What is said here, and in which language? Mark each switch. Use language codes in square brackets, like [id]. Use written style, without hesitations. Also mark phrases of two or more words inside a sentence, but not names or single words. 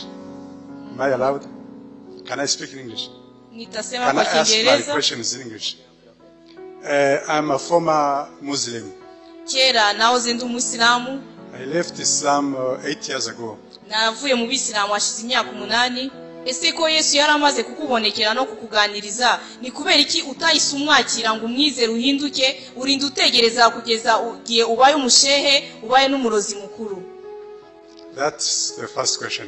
[en] Am I allowed? Can I speak in English? [sw] Nitasema [en] Can [sw] kwa [en] I ask my [sw] Kiingereza. [en] questions in English? I'm a former Muslim. [rw] Kera nahoze ndi umusilamu. [en] I left Islam 8 years ago. [rw] Navuye mu bisilamu hashize imyaka 8. Ese ko Yesu yaramaze kukubonekera no kukuganiriza, ni kubera iki utahise umwakira ngo umwizere uhinduke, urinda utegereza kugeza ugiye ubaye umushehe, ubaye n'umurozi mukuru? [en] That's the first question.